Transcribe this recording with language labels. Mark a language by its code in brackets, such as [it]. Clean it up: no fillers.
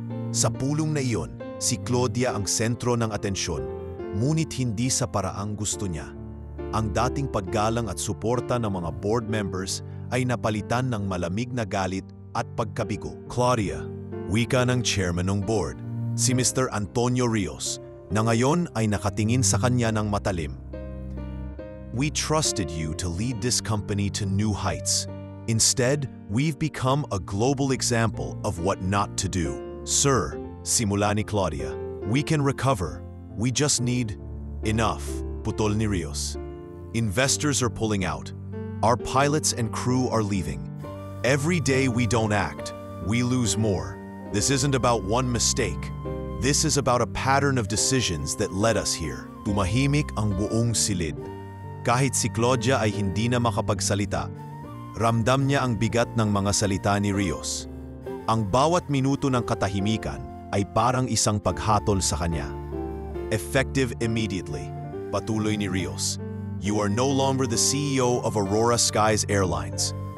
[tl] Sa pulong na iyon, si Claudia ang sentro ng atensyon, ngunit hindi sa paraang gusto niya. Ang dating paggalang at suporta ng mga board members ay napalitan ng malamig na galit at pagkabigo. Claudia, wika ng chairman ng board, si Mr. Antonio Rios, na ngayon ay nakatingin sa kanya ng matalim. [en] We trusted you to lead this company to new heights. Instead, we've become a global example of what not to do. Sir, [tl] simula ni [en] Claudia, we can recover. We just need enough, [tl] putol ni [en] Rios. Investors are pulling out. Our pilots and crew are leaving. Every day we don't act, we lose more. This isn't about one mistake. This is about a pattern of decisions that led us here. [tl] Tumahimik ang buong silid. Kahit si Claudia ay hindi na makapagsalita, ramdam niya ang bigat ng mga salita ni Rios. Ang bawat minuto ng katahimikan ay parang isang paghatol sa kanya. [en] Effective immediately, [tl] patuloy ni [en] Rios. You are no longer the CEO of Aurora Skies Airlines.